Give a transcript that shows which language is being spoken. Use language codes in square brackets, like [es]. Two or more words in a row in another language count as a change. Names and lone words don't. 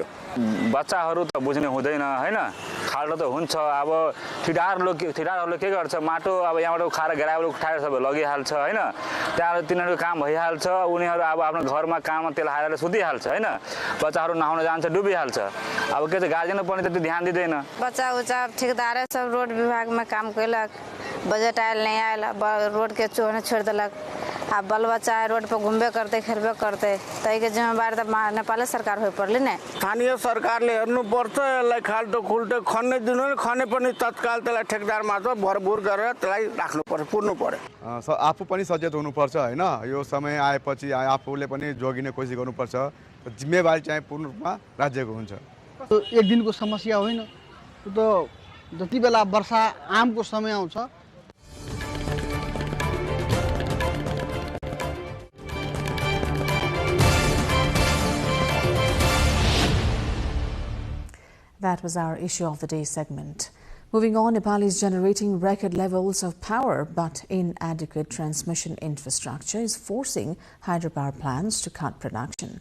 [ne] बच्चाहरू त बुझ्ने हुँदैन हैन, खाल्डो त हुन्छ। अब ठिटारहरूले के गर्छ, माटो अब यहाँबाट उखाएर घेराबाट उठाएर सबै लगिहाल्छ हैन, त्यहाँ तिनीहरूको काम भइहाल्छ। उनीहरू अब आफ्नो घरमा काममा तेल हालेर सुतिहाल्छ हैन, बच्चाहरू नहाउन जान्छ डुबिहाल्छ। अब के चाहिँ गार्जियन पनि त्यति ध्यान दिँदैन। [mai] बच्चा उच्चा ठेकेदार सब रोड विभागमा काम कैलक, बजट आयल नहीं आयल, रोड के चोने छोड़ दिलक। अब बाल बच्चा रोड पर घूमबे करते खेलबे करते, तै के जिम्मेवारी त नेपाल सरकार हो पर्ले नै। [ne] स्थानीय सरकारले हेर्नुपर्छ, यसलाई खाल्डो खुल्टो खन्ने दिनु खने पनि तत्काल त्यसलाई ठेकेदार मार्फत भरभुर गरेर त्यसलाई राख्नुपर्छ, पुर्नु पर्यो। आफू पनि सचेत हुनुपर्छ हैन, यो समय आएपछि आफूले पनि जोगिने कोसिस गर्नुपर्छ। जिम्मेवारी चाहिँ पूर्ण रूपमा राज्यको हुन्छ। एक दिनको समस्या होइन, त जति बेला वर्षा आमको समय आउँछ [en] That was our Issue of the Day segment. Moving on, Nepal is generating record levels of power, but inadequate transmission infrastructure is forcing hydropower plants to cut production.